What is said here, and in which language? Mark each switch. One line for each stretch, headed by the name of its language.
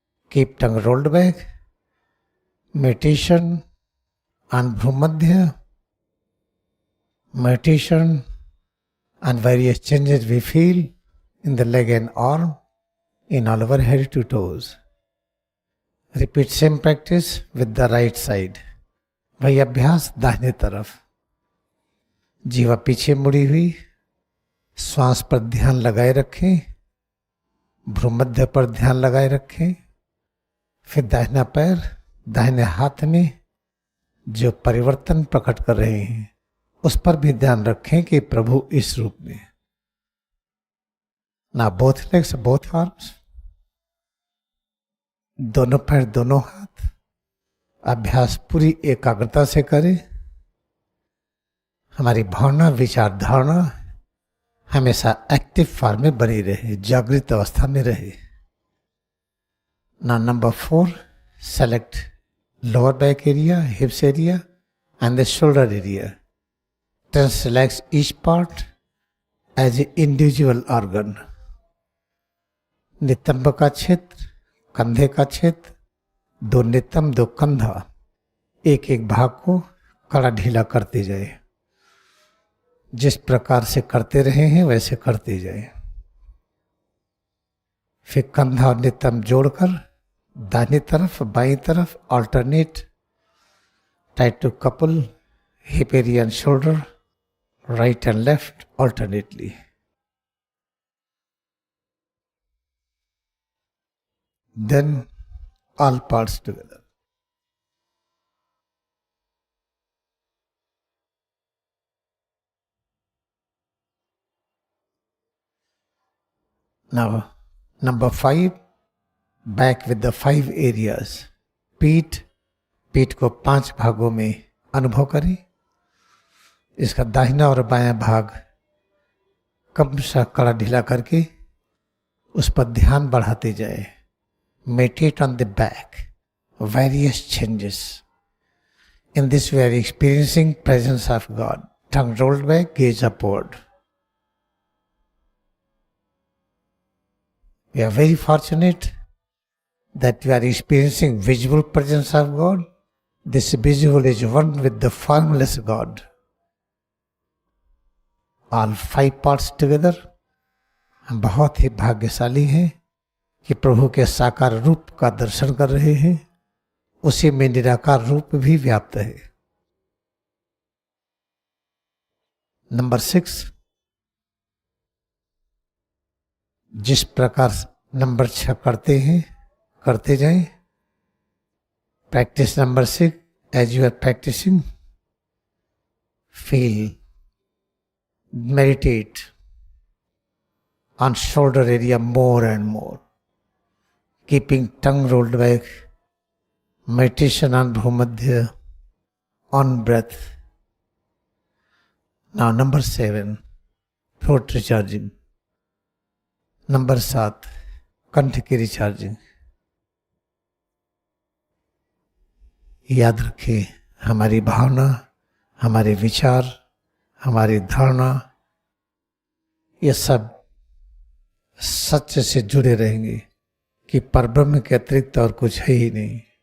English: Keep tongue rolled back. Meditation on Bhumadhya. Meditation on various changes we feel in the leg and arm, in all our head to toes. Repeat same practice with the right side.
Hindi: वही अभ्यास दाहिने तरफ। जीवा पीछे मुड़ी हुई, श्वास पर ध्यान लगाए रखें, भ्रूमध्य पर ध्यान लगाए रखें। फिर दाहिना पैर, दाहिने हाथ में जो परिवर्तन प्रकट कर रहे हैं उस पर भी ध्यान रखें कि प्रभु इस रूप में।
English: ना both legs, both arms,
Hindi: दोनों पैर, दोनों हाथ। अभ्यास पूरी एकाग्रता से करें। हमारी भावना, विचार, धारणा हमेशा एक्टिव फॉर्म में बनी रहे, जागृत अवस्था में रहे।
English: Now number 4, select lower back area, hips area and the shoulder area. Tense, relax each part as an individual organ.
Hindi: नितंब का क्षेत्र, कंधे का क्षेत्र, 2 नितंब 2 कंधा, एक एक भाग को कड़ा ढीला करते जाए। जिस प्रकार से करते रहे हैं वैसे करते जाए। फिर कंधा और नितंब जोड़कर दाहिनी तरफ, बाईं तरफ alternate,
English: Try to couple hip area and shoulder, right and left alternately. Then all parts together. Now, number 5, back with the 5 areas.
Hindi: पीठ, पीठ को 5 भागों में अनुभव करें। इसका दाहिना और बायां भाग क्रमशः कड़ा ढीला करके उस पर ध्यान बढ़ाते जाए।
English: Meditate on the back, various changes. In this we are experiencing presence of God. Tongue rolled back, gaze upward. We are very fortunate that we are experiencing visible presence of God. This visual is one with the formless God. All 5 parts together.
Hindi: हम बहुत ही भाग्यशाली हैं कि प्रभु के साकार रूप का दर्शन कर रहे हैं। उसी में निराकार रूप भी व्याप्त है।
English: number 6,
Hindi: जिस प्रकार नंबर 6 करते हैं करते जाएं.
English: Practice number 6. As you are practicing, feel, meditate on shoulder area more and more, keeping tongue rolled back, meditation on Bhumadhya, on breath. Now number 7, throat recharging.
Hindi: Number 7, कंठ की रिचार्जिंग. याद रखें, हमारी भावना, हमारे विचार, हमारी धारणा, ये सब सत्य से जुड़े रहेंगे कि परब्रह्म के अतिरिक्त और कुछ है ही नहीं.